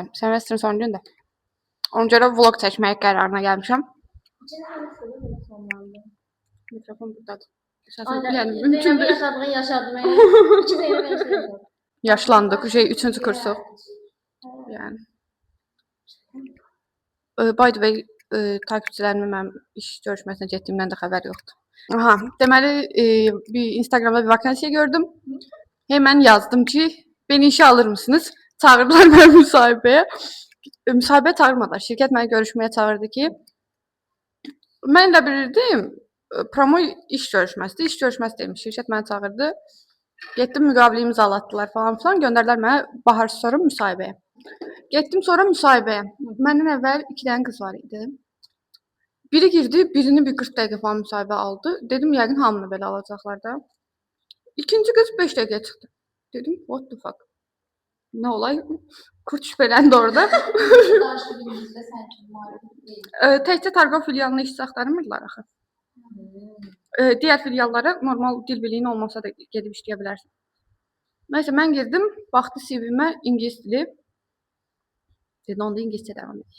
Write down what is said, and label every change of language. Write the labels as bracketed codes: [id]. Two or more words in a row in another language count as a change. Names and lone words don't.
[tr] Semestrin son günü de. Ona göre vlog çekmeye kararına gelmişim. Mikrofon buradadır. Yani mümkün değil. Yaşadım. İki Zeynep yaşadım. Yaşlandık. Şey, 3. kursu. Yani. [en] By the way, [az] takipçilerimin mən iş görüşməsinə getdiyimdən də xəbər yoxdur. Aha, deməli bir Instagramda bir vakansiya gördüm. [tr] Hemen yazdım ki, beni işe alır mısınız? [az] Çağırdılar məni müsahibəyə. Müsahibəyə çağırmadılar. Şirkət məni görüşməyə çağırdı ki, mən də bilirdim, promo iş görüşməsidir. İş görüşməsi demiş. Şirkət məni çağırdı. Getdim, müqavilə imzalatdılar falan filan. Göndərdilər mənə bahar sonra müsahibəyə. Getdim sonra müsahibəyə. Məndən əvvəl 2 dənə qız var idi. Biri girdi, birini bir 40 dəqiqə falan müsahibə aldı. Dedim, yəqin hamını belə alacaqlar da. İkinci qız 5 dəqiqə çıxdı. Dedim, [en] what the fuck? [az] Nə olay? Kurt şübhələndi orada. Təkcə Targov filialına işçi axtarmırlar axı. Digər filiallara normal dil biliyin olmasa da gedib işləyə bilərsən. Nəysə mən girdim, baxdı CV-mə ingilis dili. Dedi, onda ingiliscə devam edik.